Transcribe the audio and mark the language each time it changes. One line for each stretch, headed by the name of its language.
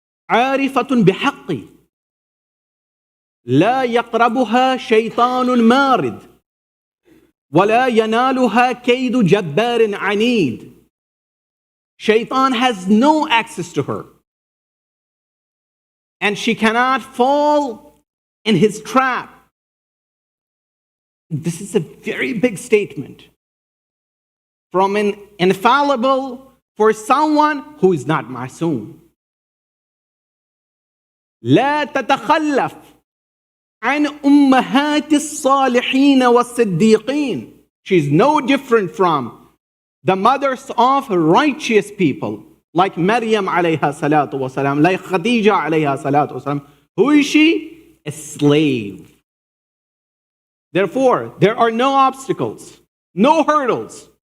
Arabic: عارفة بحق لا يقربها شيطان مارد ولا ينالها كيد جبار عنيد.
English: Shaitan has no access to her. And she cannot fall in his trap. This is a very big statement from an infallible for someone who is not ma'soom.
Arabic: لا تتخلف عن أمهات الصالحين والصديقين.
English: She's no different from the mothers of righteous people, like Maryam alayha salatu wasalam, like Khadija alayha salatu wasalam. Who is she? A slave. Therefore, there are no obstacles, no hurdles.